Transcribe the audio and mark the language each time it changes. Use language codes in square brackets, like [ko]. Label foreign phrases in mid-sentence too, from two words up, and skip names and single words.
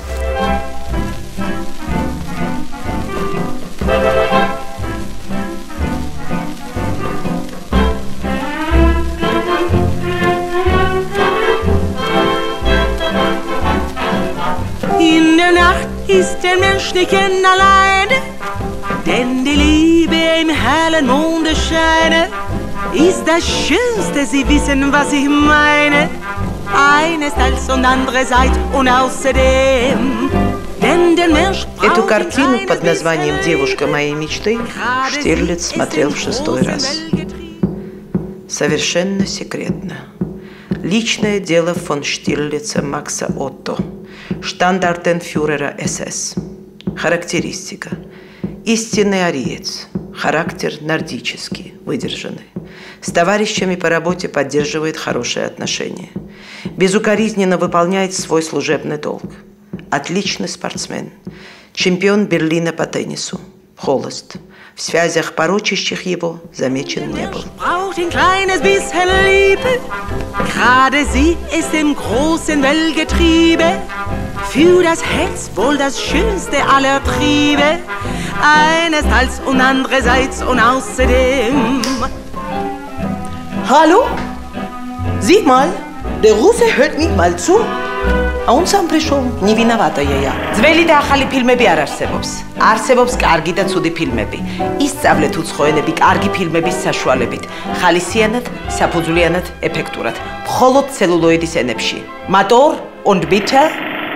[de] In der Nacht ist der Mensch nicht alleine. Denn die Liebe im hellen Mondenscheine ist das Schönste, Sie wissen, was ich meine. Einerseits und andererseits und außerdem. Denn der Mensch braucht [ru] Эту картину под названием «Девушка моей мечты» Штирлиц смотрел в 6-й раз. Совершенно секретно. Личное дело фон Штирлица Макса Отто, штандартенфюрера СС. Характеристика. Истинный ариец, характер нордический, выдержанный. С товарищами по работе поддерживает хорошие отношения. Безукоризненно выполняет свой служебный долг. Отличный спортсмен. Чемпион Берлина по теннису. Холост. В связях, порочащих его, замечен не был. [de] Gerade sie ist im großen Weltgetriebe. Für das Herz wohl das schönste aller Triebe. Einerseits und andererseits und außerdem. Hallo? Sieh mal, der Russe hört nicht mal zu. [ru] А он сам пришел, не виноватая я. [ka] Ძველი და ახალი ფილმები არ არსებობს. არსებობს კარგი და ცუდი ფილმები. ისწავლეთ უცხოენები კარგი ფილმების საშუალებით, ხალისიანად, საფუძვლიანად, ეფექტურად, მხოლოდ ცელულოიდის ენებში. [de] Motor und bitte